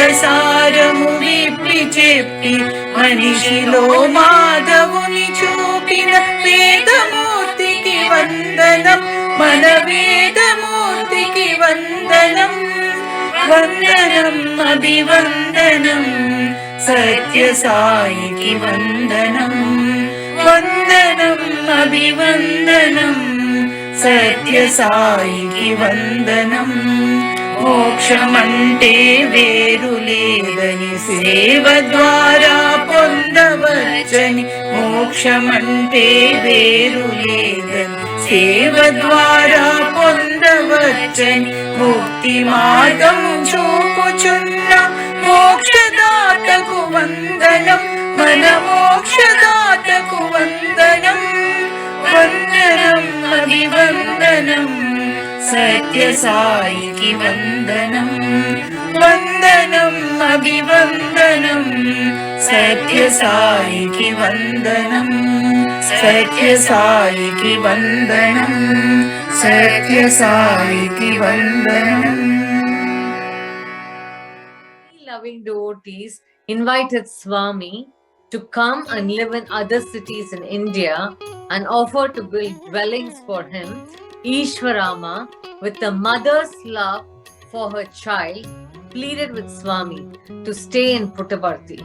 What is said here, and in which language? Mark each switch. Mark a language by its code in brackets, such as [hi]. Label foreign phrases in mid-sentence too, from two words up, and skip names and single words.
[te] సారము విప్పి చెప్పి మనిషిలో మాధవుని చూపిన వేదమూర్తికి వందనం మన వేదమూర్తికి వందనం వందనం అభివందనం సత్య సాయి కీ వందనం వందనం అభివందనం సత్య సాయి కీ వందనం మోక్షమంటే వేరు లేదని సేవ ద్వారా పొందవచ్చని మోక్షమంటే వేరు లేదని సేవ ద్వారా పొందవచ్చని ముక్తి మార్గం చూపుచున్న మోక్షదాతకు వందనం మన మోక్షదాతకు వందనం వందనం అభివందనం సత్య సాయి కీ వందనం వందనం అభివందనం సత్య సాయి కీ వందనం సత్య సాయి కీ వందనం సత్య సాయి కీ వందనం. [en] Loving devotees invited Swami to come and live in other cities in India and offer to build dwellings for him. Ishwarama, with the mother's love for her child, pleaded with Swami to stay in Puttaparthi.